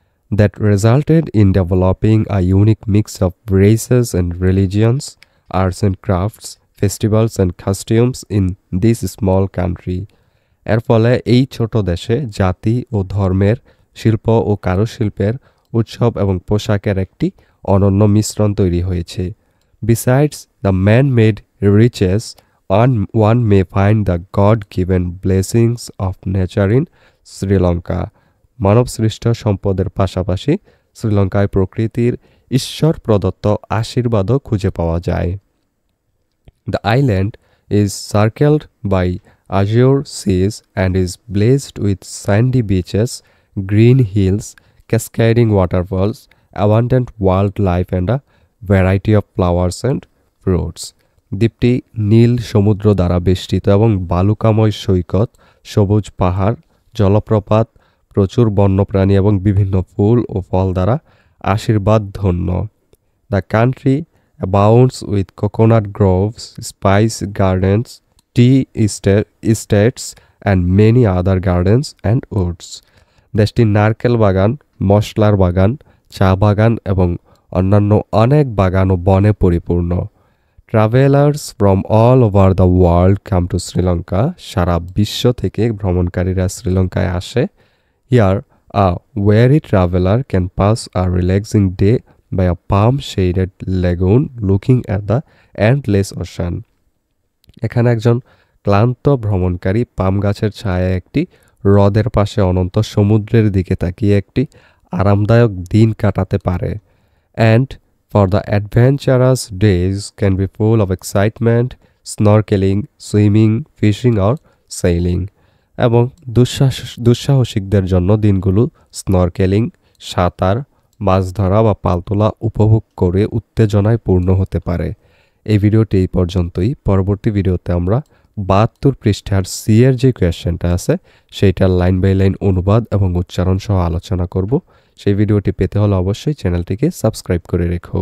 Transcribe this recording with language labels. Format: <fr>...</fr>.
<en>That resulted in developing a unique mix of races and religions, arts and crafts, festivals and costumes in this small country.</en> <bn>এর ফলে এই ছোট দেশে জাতি ও ধর্মের, শিল্প ও কারুশিল্পের, উৎসব এবং পোশাকের একটি অনন্য মিশ্রণ তৈরি হয়েছে।</bn> <en>Besides the man made riches, one may find the God-given blessings of nature in Sri Lanka.</en> <bn>মানবসৃষ্ট সম্পদের পাশাপাশি শ্রীলঙ্কায় প্রকৃতির ঈশ্বর প্রদত্ত আশীর্বাদও খুঁজে পাওয়া যায়।</bn> <en>The island is circled by azure seas and is blessed with sandy beaches, green hills, cascading waterfalls, abundant wildlife and a variety of flowers and fruits.</en> <bn>দ্বীপটি নীল সমুদ্র দ্বারা বেষ্টিত এবং বালুকাময় সৈকত, সবুজ পাহাড়, জলপ্রপাত, প্রচুর বন্যপ্রাণী এবং বিভিন্ন ফুল ও ফল দ্বারা আশীর্বাদ ধন্য।</bn> <en>The country abounds with coconut groves, spice gardens, tea estates and many other gardens and woods.</en> <bn>দেশটি নারকেল বাগান, মশলার বাগান, চা বাগান এবং অন্যান্য অনেক বাগান ও বনে পরিপূর্ণ।</bn> <en>Travellers from all over the world come to Sri Lanka.</en> <bn>সারা বিশ্ব থেকে ভ্রমণকারীরা শ্রীলঙ্কায় আসে।</bn> <en>Here a weary traveller can pass a relaxing day by a palm-shaded lagoon looking at the endless ocean.</en> <bn>এখানে একজন ক্লান্ত ভ্রমণকারী পাম গাছের ছায়ায় একটি হ্রদের পাশে অনন্ত সমুদ্রের দিকে তাকিয়ে একটি আরামদায়ক দিন কাটাতে পারে।</bn> <en>And for the adventurous days can be full of excitement, snorkeling, swimming, fishing or sailing.</en> <bn>এবং দুঃসাহসিকদের জন্য দিনগুলো স্নরকেলিং, সাঁতার, মাছ ধরা বা পালতোলা উপভোগ করে উত্তেজনায় পূর্ণ হতে পারে। এই ভিডিওটি এই পর্যন্তই। পরবর্তী ভিডিওতে আমরা ৭২ পৃষ্ঠার সি এর যে কোয়েশ্চেনটা আছে সেইটার</bn> <en>line by line</en> <bn>অনুবাদ এবং উচ্চারণ সহ আলোচনা করব। সেই ভিডিওটি পেতে হলে অবশ্যই চ্যানেলটিকে সাবস্ক্রাইব করে রেখো।</bn>